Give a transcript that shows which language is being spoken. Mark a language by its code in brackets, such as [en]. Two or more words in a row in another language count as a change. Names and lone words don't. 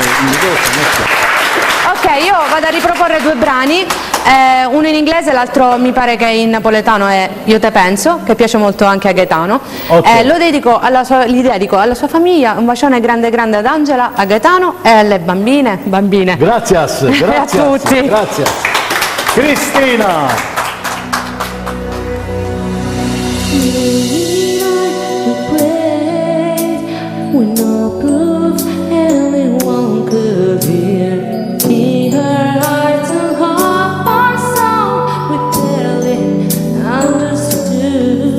[it] Ok, io vado a riproporre due brani, uno in inglese, l'altro mi pare che in napoletano è Io te penso, che piace molto anche a Gaetano. Ok. Gli dedico alla sua famiglia, un bacione grande grande ad Angela, a Gaetano e alle bambine. [es] Gracias, gracias. [it] A tutti. [es] Gracias. Cristina. [en] When no proof anyone could hear, in her heart and heart song we clearly understood.